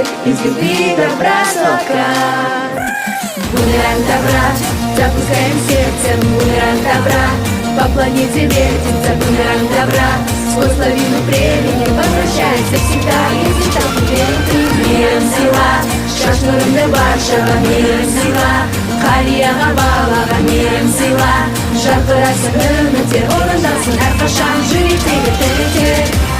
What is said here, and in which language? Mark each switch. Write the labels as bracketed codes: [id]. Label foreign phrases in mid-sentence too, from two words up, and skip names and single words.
[ru] Из любви добра сока. Бумеранг добра, запускаем сердцем бумеранг добра. По планете вертится бумеранг добра. Сквозь лавину времени возвращается всегда. Если так уверен ты, миром сила, [kk] шаш нұрыңды баршаға мейірім сыйла, қарияға балаға мейірім сыйла, жарқырасын үміттер орындалсын әрқашан жүректегі тілектер.